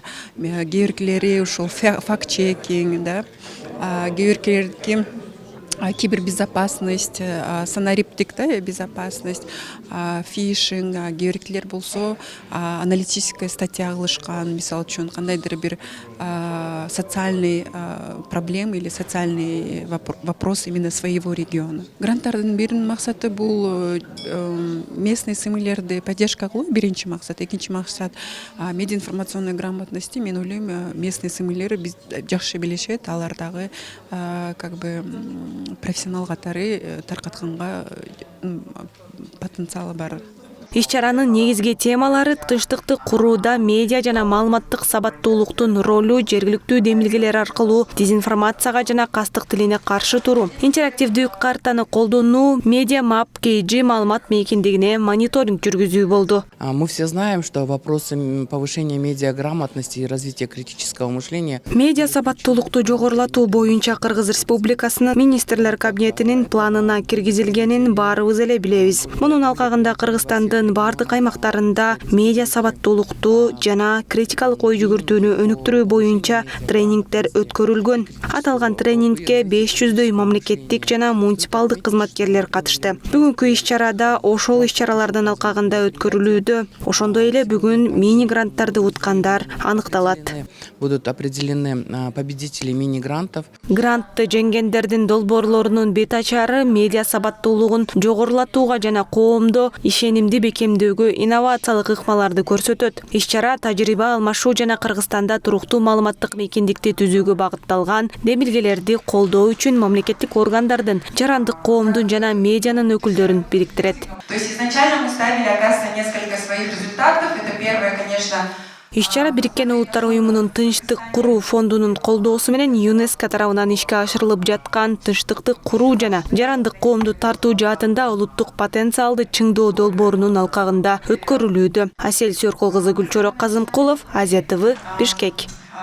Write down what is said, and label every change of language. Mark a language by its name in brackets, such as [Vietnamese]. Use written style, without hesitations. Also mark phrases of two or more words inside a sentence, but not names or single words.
[Kyrgyz] Кээбиркилери ушул факт-чекинг, да, кээбиркилердики кибербезопасность, санариптик, да, безопасность, фишинг, кээбиркилер болсо [Russian] аналитическая статья [Kyrgyz] кылышкан, мисалы үчүн кандайдыр бир [Russian] социальный проблема или социальный вопрос именно своего региона. [Kyrgyz] Гранттардын биринин максаты бул местный СМИлерди поддержка кылуу, биринчи максат. Экинчи максат [Russian] медиаинформационной грамотности. [Kyrgyz] Мен ойлойм, местный СМИлер жакшы билишет, алар дагы как бы профессионал катары таркатканга потенциалы бар. Иш-чаранын негизги темалары тынчтыкты курууда медиа жана маалыматтык сабаттуулуктун ролу, жергиликтүү демилгелер аркылуу дезинформацияга жана кастык тилине каршы туруу, интерактивдүү картаны колдонуу, медиа мап KG маалымат мейкиндигине мониторинг жүргүзүү болду. [Russian] Мы все знаем, что вопросы повышения медиаграмотности и развития критического мышления. [Kyrgyz] Медиа сабаттуулукту жогорулатуу боюнча Кыргыз Республикасынын министрлер кабинетинин планына киргизилгенин баарыбыз эле билебиз. Мунун алкагында Кыргызстандын бардык аймактарында медиа сабаттуулукту жана критикалык ой жүгүртүүнү өнүктүрүү боюнча тренингдер өткөрүлгөн. Аталган тренингке 500дөй мамлекеттик жана муниципалдык кызматкерлер катышты. Бүгүнкү иш-чарада ошол иш-чаралардын алкагында өткөрүлүүдө. Ошондой эле бүгүн мини-гранттарды уткандар аныкталат. [Russian] Будут определены победители мини-грантов. [Kyrgyz] Грантты жеңгендердин долбоорлорунун бет ачары медиа сабаттуулугун жогорулатууга жана коомдо ишенимди бекемдөөгө инновациялык ыкмаларды көрсөтөт. Иш-чара тажрыйба алмашуу жана Кыргызстанда туруктуу маалыматтык мейкиндикти түзүүгө багытталган демилгелерди колдоо үчүн мамлекеттик органдардын, жарандык коомдун жана медианын өкүлдөрүн бириктирет. [Russian] То есть изначально мы ставили, оказывается, несколько своих результатов. Это первое, конечно. [Kyrgyz] Иш-чара Бириккен Улуттар уюмунун тынчтык куруу фондунун колдоосу менен ЮНЕСКО тарабынан ишке ашырылып жаткан тынчтыкты куруу жана жарандык коомду тартуу жаатында улуттук потенциалды чыңдоо долбоорунун алкагында өткөрүлүүдө. Асель Сөркул кызы, Гүлчөрөк Казымкулов, Азия ТВ, Бишкек.